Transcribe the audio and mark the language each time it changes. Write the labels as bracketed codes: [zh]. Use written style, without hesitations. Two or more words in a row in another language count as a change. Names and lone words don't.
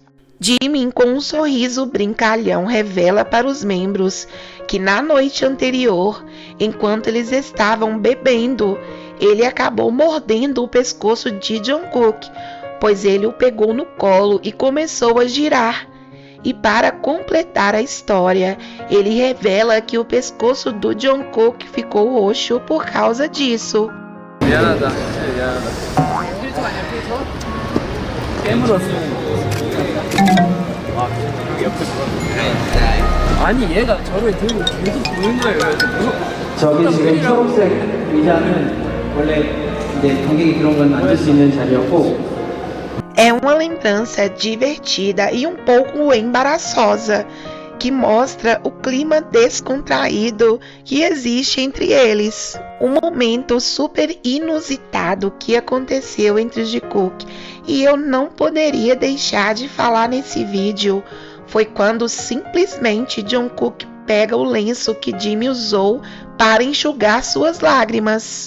[pt] Jimin, com um sorriso brincalhão, revela para os membros que na noite anterior, enquanto eles estavam bebendo, ele acabou mordendo o pescoço de Jungkook, pois ele o pegou no colo e começou a girar. E para completar a história, ele revela que o pescoço do Jungkook ficou roxo por causa disso. [ko] 미안하다. 미안하다. 필터 아니야 필터? 깨물었어. 와, 여기 옆에 거. 아니 얘가 저를 들고 계속 보는 거예요. 저기 지금 초록색 의자는 원래 이제 관객이 들어오면 앉을 수 있는 자리였고 [pt] É uma lembrança divertida e um pouco embaraçosa, que mostra o clima descontraído que existe entre eles. Um momento super inusitado que aconteceu entre os Jungkook e eu não poderia deixar de falar nesse vídeo foi quando simplesmente Jungkook pega o lenço que Jimin usou para enxugar suas lágrimas.